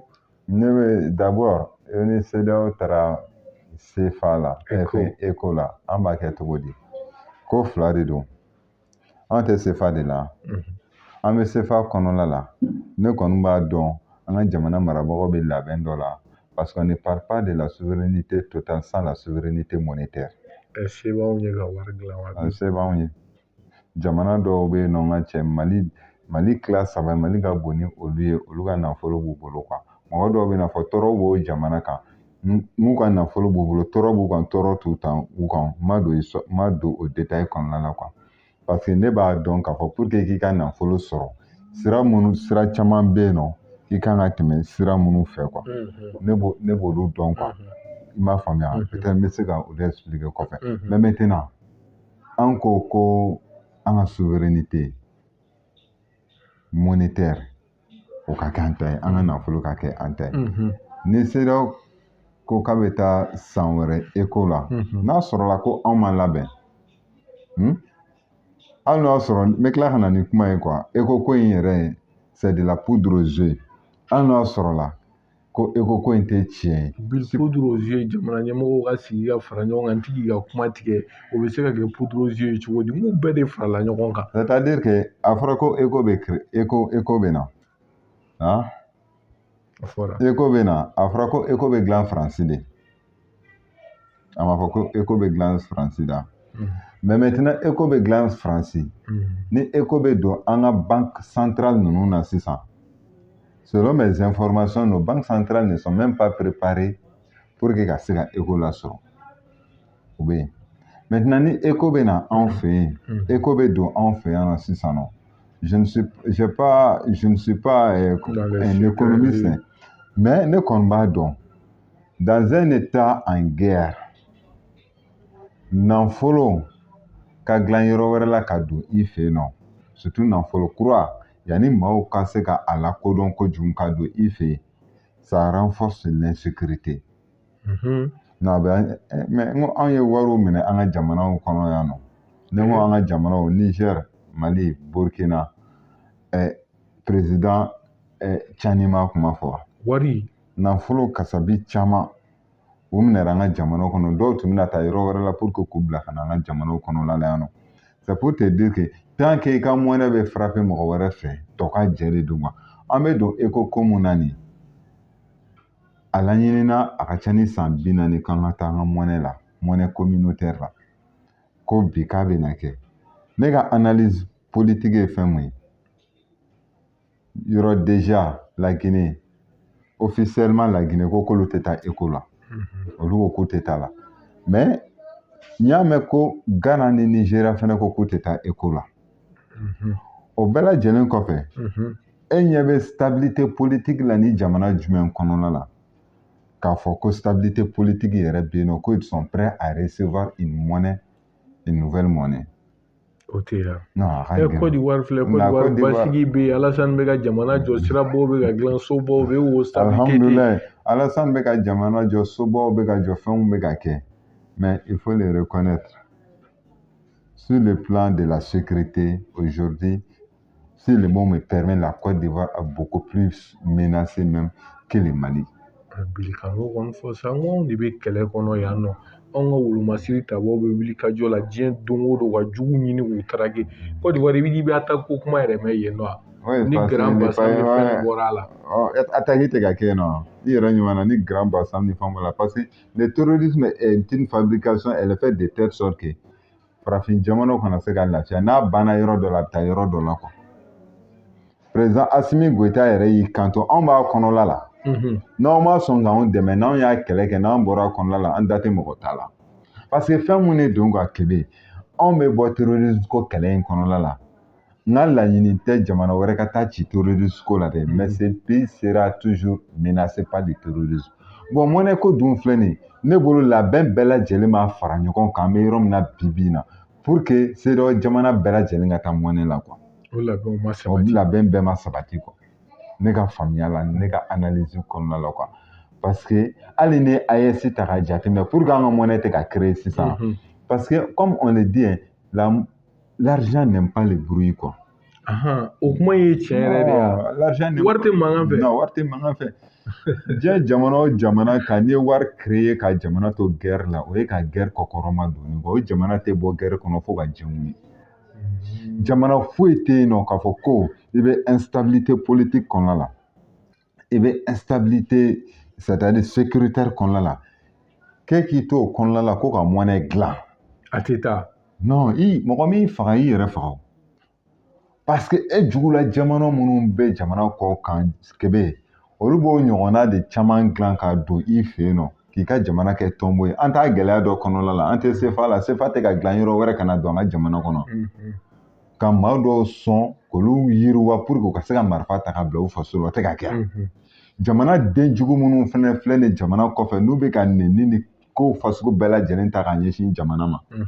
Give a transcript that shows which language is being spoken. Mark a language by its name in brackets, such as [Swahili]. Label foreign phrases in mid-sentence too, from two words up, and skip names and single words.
[Bambara] Ne bɛ d'abord ni CEDEAO taara CFA la ECO la an b'a kɛ cogo di ko fila de don an tɛ CFA de la an bɛ CFA kɔnɔna la ne kɔni b'a dɔn an ka jamana marabagaw bɛ labɛn dɔ la [French] parce qu'on ne parle pas de la souveraineté totale sans la souveraineté monétaire. [Bambara] Se b'anw ye ka wari dilan wa. Se b'anw ye jamana dɔw bɛ yen nɔ n ka cɛ Mali tila saba Mali ka bon ni olu ye olu ka nafolo b'u bolo quoi mɔgɔ dɔw bɛ na fɔ tɔɔrɔ b'o jamana kan n'u ka nafolo b'u bolo tɔɔrɔ b'u kan tɔɔrɔ t'u kan ma don o détail kɔnɔna la [French] quoi parce que [Bambara] ne b'a dɔn k'a fɔ [French] pour que [Bambara] k'i ka nafolo sɔrɔ sira caman bɛ yen nɔ i kan ka tɛmɛ sira minnu fɛ quoi ne b'olu dɔn quoi i m'a faamuya peut-être n bɛ se ka olu expliquer kɔfɛ [French] mais maintenant [Bambara] an ko an ka [French] souveraineté monétaire [Bambara] o ka kɛ an ta ye an ka nafolo ka kɛ an ta ye ni CEDEAO ko k'a bɛ taa san wɛrɛ ECO la n'a sɔrɔla ko anw ma labɛn hali n'o y'a sɔrɔ n bɛ tila ka na ni kuma ye quoi ECO ko in yɛrɛ [French] c'est de la poudre aux yeux [Bambara] hali n'o y'a sɔrɔla ko ECO ko in tɛ tiɲɛ ye. [French] Poudre aux yeux [Bambara] jamana ɲɛmɔgɔw ka sigi ka fara ɲɔgɔn kan n tigi ka kuma tigɛ o bɛ se ka kɛ [French] poudre aux yeux [Bambara] cogo di n'u bɛɛ de farala ɲɔgɔn kan. [French] c'est-à-dire que [Bambara] a fɔra ko ECO bɛ na ECO bɛ na a fɔra ko ECO bɛ dilan Faransi de a ma fɔ ko ECO bɛ dilan Faransi da [French] mais maintenant [Bambara] ECO bɛ dilan Faransi ni ECO bɛ don an ka [French] banque centrale [Bambara] ninnu na sisan [French] selon mes informations nos banques centrales ne sont même pas préparées pour que [Bambara] ka se ka ECO lasɔrɔ o bɛ yen maintenant ni ECO bɛ na anw fɛ yen ECO bɛ don anw fɛ yan nɔ sisan nɔ [French] je ne suis pas un économiste mais [Bambara] ne kɔni b'a dɔn [French] dans un état en guerre [Bambara] nafolo ka dilan yɔrɔ wɛrɛ la ka don i fɛ yen nɔ surtout nafolo kura yanni maaw ka se ka a lakodɔn kojugu ka don i fɛ yen [French] ça renforce l'insécurité mais [Bambara] n ko anw ye wariw minɛ an ka jamanaw kɔnɔ yan nɔ ne ko an ka jamanaw Niger Mali Burkina président Tchani ma kuma fɔ wari nafolo kasabi caman u minɛra an ka jamanaw kɔnɔ dɔw tun bɛna taa yɔrɔ wɛrɛ la [French] pour que [Bambara] k'u bila ka na an ka jamanaw kɔnɔla la yan nɔ [French] c'est pour te dire que tant que [Bambara] i ka monnaie bɛ frapper mɔgɔ wɛrɛ fɛ tɔ ka jɛ de don an bɛ don ECO ko mun na nin a laɲinina a ka ca ni san 40 k'an ka taa an ka monnaie la [French] monnaie communautaire [Bambara] la ko bi k'a bɛ na kɛ ne ka [French] analyse politique [Bambara] ye fɛn mun ye yɔrɔ [French] déjà la Guinée officiellement la Guinée [Bambara] ko k'olu tɛ taa ECO la olu ko k'u tɛ taa la mais n y'a mɛn ko Ghana ni Nigeria fɛnɛ ko k'u tɛ taa ECO la o bɛɛ lajɛlen kɔfɛ e ɲɛ bɛ [French] stabilité politique [Bambara] la ni jamana jumɛn kɔnɔna la k'a fɔ ko [French] stabilité politique [Bambara] yɛrɛ bɛ yen nɔ ko [French] ils sont prêts à recevoir une nouvelle monnaie. [Bambara] O tɛ yan. Côte d'Ivoire filɛ Côte d'Ivoire basigi bɛ yen Alassane bɛ ka jamana jɔ sirabaw bɛ ka dilan sobaw bɛ o stabilité. Alhamdulilayi Alassane bɛ ka jamana jɔ sobaw bɛ ka jɔ fɛnw bɛ ka kɛ [French] mais il faut le reconnaître sur le plan de la sécurité aujourd'hui si le mot me permet la Côte d'Ivoire a beaucoup plus menacé même que le Mali. [Bambara] Bilikan ko kɔni fɔ sa n ko anw de bɛ kɛlɛ kɔnɔ yan nɔ anw ka wolomasiri tabaw bɛ wuli ka jɔ la diɲɛ don o don ka jugu ɲini k'u taraki Côte d'Ivoire i bɛ attaque ko kuma yɛrɛ mɛn yen nɔ ni Grand Bassam ni fɛn bɔra a la. Attaque tɛ ka kɛ yen nɔ i yɛrɛ ɲuman na ni Grand Bassam ni fɛn bɔra la [French] parce que le terrorisme est une fabrication elle est faite de telle sorte que [Bambara] farafin jamana kana se ka lafiya n'a banna yɔrɔ dɔ la a bɛ taa yɔrɔ dɔ la quoi. Président Assimi Goïta yɛrɛ y'i kanto anw b'a kɔnɔla la. N'aw ma sɔn k'anw dɛmɛ n'anw y'a kɛlɛ kɛ n'anw bɔra kɔnɔla la an da tɛ mɔgɔ ta la. [French] Parce que [Bambara] fɛn mun de don ka Kebe anw bɛ bɔ terrorisme ko kɛlɛ in kɔnɔla la. N ka laɲini tɛ jamana wɛrɛ ka taa ci terrorisme ko la dɛ. [French] Mais ce pays sera toujours menacé par le terrorisme. [Bambara] Bon mɔnɛ ko dun filɛ nin ye ne bolo labɛn bɛɛ lajɛlen b'a fara ɲɔgɔn kan an bɛ yɔrɔ min na bi in na [French] pour que [Bambara] CEDEAO jamana bɛɛ lajɛlen ka taa mɔnɛ la quoi. O labɛnw ma sabati. O labɛn bɛɛ ma sabati quoi. Ne ka faamuya la ne ka analyse kɔnɔna la quoi. [French] Parce que [Bambara] hali ni AES ta ka jateminɛ [French] pour que [Bambara] an ka mɔnɛ tɛ ka créer sisan. [French] Parce que comme on le dit l'argent n'aime pas le bruit quoi. [Bambara] O kuma ye tiɲɛ yɛrɛ de ye. [French] L'argent n'aime [Bambara] wari tɛ mankan fɛ. Non wari tɛ mankan fɛ. Diɲɛ jamana o jamana kan n'i ye wari créer ka jamana to guerre la o ye ka guerre kɔkɔrɔma donni quoi. O jamana tɛ bɔ guerre kɔnɔ fo ka diɲɛ wuli. Jamana foyi tɛ yen nɔ k'a fɔ ko i bɛ [French] instabilité politique [Bambara] kɔnɔna la i bɛ [French] instabilité c'est-à-dire sécuritaire [Bambara] kɔnɔna la k'i to o kɔnɔna la ko ka mɔnɛ dilan. A tɛ taa. Non mɔgɔ min faga i yɛrɛ faga o. [French] Parce que [Bambara] e jugula jamana minnu bɛ jamana kɔ kan Kebe olu b'o ɲɔgɔnna de caman dilan ka don i fɛ yen nɔ k'i ka jamana kɛ tɔnbo ye an t'a gɛlɛya dɔ kɔnɔna la an tɛ CFA la CFA tɛ ka dilan yɔrɔ wɛrɛ kana don an ka jamana kɔnɔ ka maa dɔw sɔn k'olu yiriwa pour que u ka se ka marifa ta ka bila u faso la o tɛ ka kɛ jamana den jugu minnu fana filɛ nin jamana kɔfɛ n'u bɛ ka nɛni ni ko fasugu bɛɛ lajɛlen ta ka ɲɛsin jamana ma